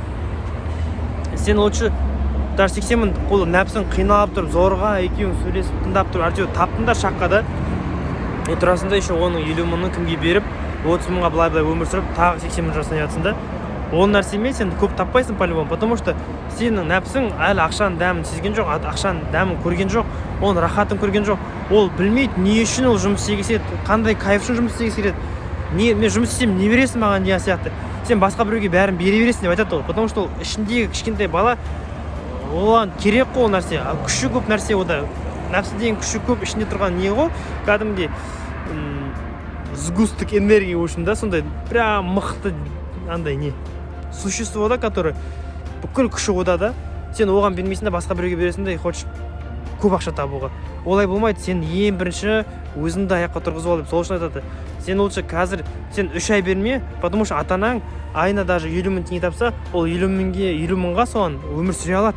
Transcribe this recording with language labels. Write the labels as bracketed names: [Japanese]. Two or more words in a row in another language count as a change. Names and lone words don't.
[Kazakh] Сен [Russian] лучше даже [Kazakh] 80 мың қол нәпсің қиналып тұрып, зорға екеуің сөйлесіп, тыңдап тұрып, әйтеуір таптыңдар шаққа да. И турасында еще оның 50 мыңын кімге беріп, 30 мыңға былай өмір сүріп, тағы 80 мың жасай жатсың да. Ол нәрсемен сен көп таппайсың [Russian] по-любому, потому что [Kazakh] сенің нәпсің әлі ақшаның дәмін сезген жоқ, ақшаның дәмін көрген жоқ, оның рахатын көрген жоқ. Ол білмейді, не үшін ол жұмыс істегісі келеді, қандай кайф үшін жұмыс істегісі келеді. Мен жұмыс істеймін, не бересің маған деген сияқты. Сен басқа біреуге бәрін бере бересің деп айтады ол, [Russian] потому что [Kazakh] ол ішіндегі кішкентай бала, оған керек қой ол нәрсе, күші көп нәрсе ода. Нәпсі деген күші көп, ішінде тұрған не ғой, кәдімгідей [Russian] сгусток энергии [Kazakh] үшін да, сондай прям мықты андай не существо да, который бүкіл күші ода да. Сен оған бермейсің да, басқа біреуге бересің да, хочешь көп ақша табуға. Олай болмайды. Сен ең бірінші өзіңді аяққа тұрғызып ал деп сол үшін айтады. Сен лучше қазір сен 3 ай берме, [Russian] потому что [Kazakh] ата-анаң айына даже 50 мың теңге тапса, ол 50 мыңға соған өмір сүре алады.